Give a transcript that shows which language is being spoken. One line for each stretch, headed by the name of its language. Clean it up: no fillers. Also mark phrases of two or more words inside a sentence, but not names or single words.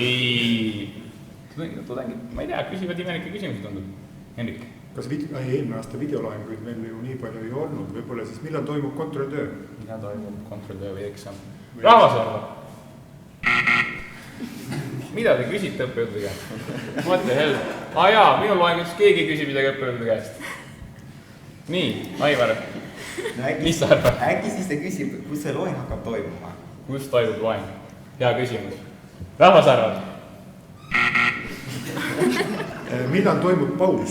Estonian: Tudengid, ma ei tea, küsivad imelikke küsimusi tundub. Henrik. Kas eelmine aasta videolaenguid meil ju nii palju ei olnud, võib-olla siis millal toimub kontrolltöö? Millal toimub kontrolltöö või eksam? Rahvas arvab. Mida te küsite õppejõudude käest?
English: What the hell?
Estonian: Jaa, minu loengus keegi küsib midagi õppejõudude käest. Nii, Aivar, mis sa arvad? Äkki siis ta küsib, kus see loeng hakkab toimuma? Kus toimub loeng? Hea küsimus. Rahvas arvab. Millal toimub paus?